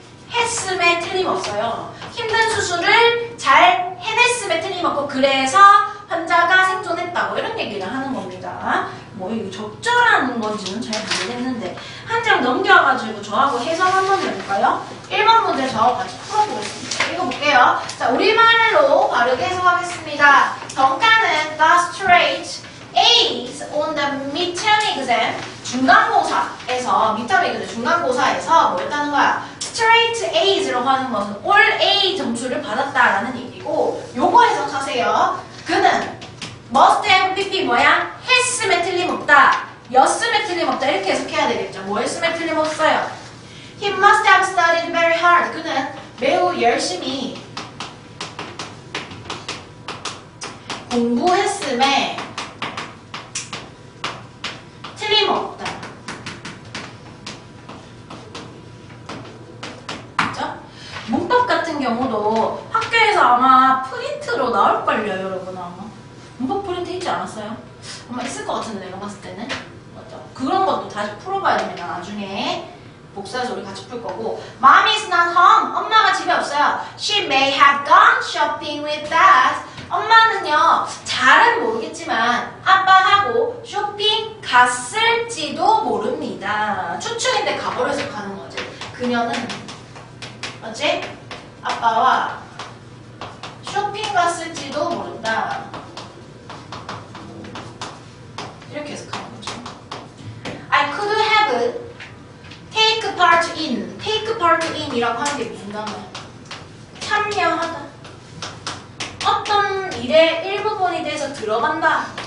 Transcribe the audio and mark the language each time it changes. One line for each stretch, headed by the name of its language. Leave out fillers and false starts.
Korean: 수행했음에 틀림없어요. 힘든 수술을 잘 해냈음에 틀림없고, 그래서 환자가 생존했다고 이런 얘기를 하는 겁니다. 뭐 이거 적절한 건지는 잘 모르겠는데 한 장 넘겨가지고 저하고 해석 한번 해볼까요? 1번 문제 저하고 같이 풀어보겠습니다. 읽어볼게요. 자, 우리말로 바르게 해석하겠습니다. 정가는
English: the straight A's on the midterm exam,
Korean: 중간고사에서 midterm exam 중간고사에서 뭐 했다는 거야? straight A's라고 하는 것은 all A 점수를 받았다라는 얘기고, 요거 해석하세요. 그는 must have PP 뭐야? 했음에 틀림없다, 였음에 틀림없다, 이렇게 해석해야 되겠죠. 뭐 했음에 틀림없어요?
English: He must have studied very hard.
Korean: 그는 매우 열심히 공부했음에 틀림없다. 그죠? 문법 같은 경우도 학교에서 아마 프린트로 나올걸요, 여러분. 아마 문법 프린트 있지 않았어요? 아마 있을 것 같은데, 내가 봤을 때는. 맞죠? 그런 것도 다시 풀어봐야 됩니다. 나중에 복사해서 우리 같이 풀 거고.
English: Mom is not home.
Korean: 엄마가 집에 없어요.
English: She may have gone shopping with dad.
Korean: 엄마는요, 잘은 모르겠지만 아빠하고 쇼핑 갔을지도 모릅니다. 추측인데 과거로 해석하는 거지. 그녀는 어째 아빠와 쇼핑 갔을지도 모른다. 이렇게 해석하는 거죠.
English: I could have take part in.
Korean: take part in 이라고 하는 게 무슨 단어야? 참여하다. 어떤 일의 일부분이 돼서 들어간다.